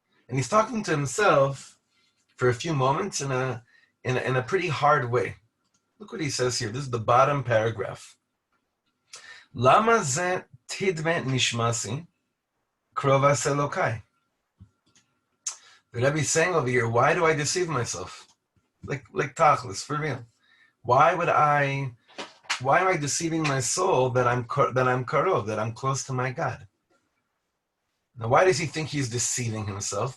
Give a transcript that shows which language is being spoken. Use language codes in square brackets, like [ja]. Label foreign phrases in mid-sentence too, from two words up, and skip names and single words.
[en] And he's talking to himself for a few moments in a pretty hard way. Look what he says here. This is the bottom paragraph. [he] למה זה תדמה נשמתי קרובה לאלוקי. [en] The Rebbe is saying over here, why do I deceive myself? Like tachlis, for real. Why am I deceiving my soul that I'm karov, that I'm close to my God? Now, why does he think he's deceiving himself?